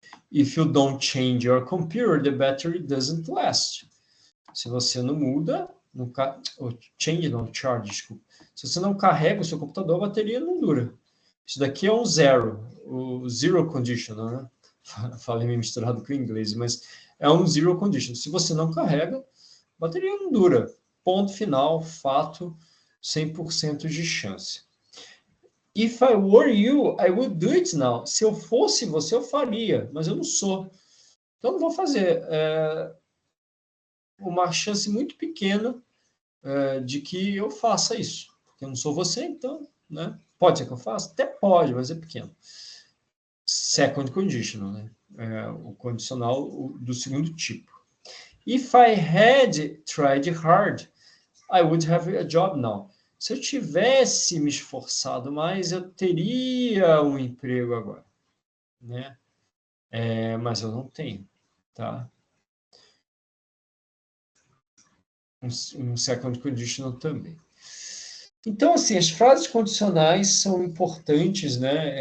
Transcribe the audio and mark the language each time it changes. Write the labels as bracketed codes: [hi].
[en] If you don't change your computer, the battery doesn't last. [pt] Se você não muda, change não, charge, desculpa. Se você não carrega o seu computador, a bateria não dura. Isso daqui é um zero, o zero conditional, né? Falei meio misturado com o inglês, mas é um zero conditional. Se você não carrega, a bateria não dura. Ponto final, fato, 100% de chance. [en] If I were you, I would do it now. [pt] Se eu fosse você, eu faria, mas eu não sou. Então, eu não vou fazer. Uma chance muito pequena de que eu faça isso. Porque eu não sou você, então, né? Pode ser que eu faça? Até pode, mas é pequeno. Second conditional, né? O condicional do segundo tipo. [en] If I had tried hard, I would have a job now. [pt] Se eu tivesse me esforçado mais, eu teria um emprego agora, né? Mas eu não tenho, tá? Um second conditional também. Então, assim, as frases condicionais são importantes, né?